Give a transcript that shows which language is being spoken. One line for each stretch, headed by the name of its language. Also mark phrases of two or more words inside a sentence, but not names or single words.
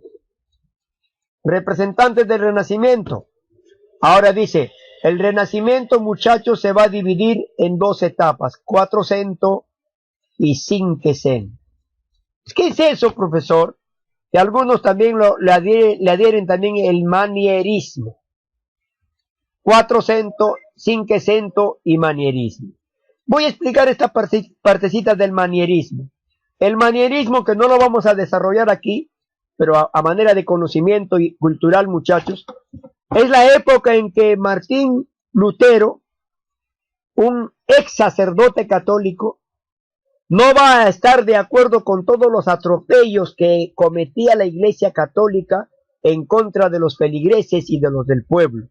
Spanish: Representantes del Renacimiento. Ahora dice, el Renacimiento, muchachos, se va a dividir en dos etapas, Quattrocento y Cinquecento. ¿Qué es eso, profesor? Y algunos también le adhieren también el manierismo. Quattrocento, Cinquecento y manierismo. Voy a explicar esta partecita del manierismo. El manierismo, que no lo vamos a desarrollar aquí, pero a manera de conocimiento y cultural, muchachos, es la época en que Martín Lutero, un ex sacerdote católico, no va a estar de acuerdo con todos los atropellos que cometía la Iglesia Católica en contra de los feligreses y de los del pueblo.